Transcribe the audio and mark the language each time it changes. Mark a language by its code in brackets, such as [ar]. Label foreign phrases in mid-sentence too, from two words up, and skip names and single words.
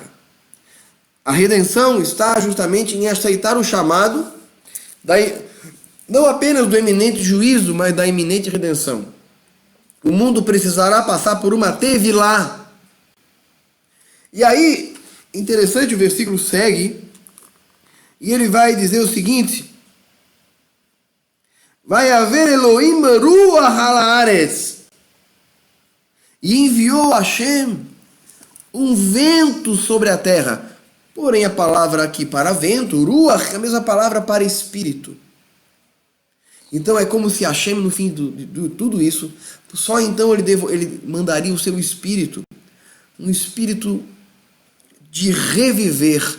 [pt] A redenção está justamente em aceitar o chamado, não apenas do eminente juízo, mas da iminente redenção. O mundo precisará passar por uma tevilá. E aí, interessante, o versículo segue, e ele vai dizer o seguinte, [he] ויעבר אלהים רוח הארץ, [pt] e enviou Hashem um vento sobre a terra. Porém, a palavra aqui para vento, ruach, é a mesma palavra para espírito. Então é como se Hashem, no fim de tudo isso, só então ele mandaria o seu espírito, um espírito de reviver.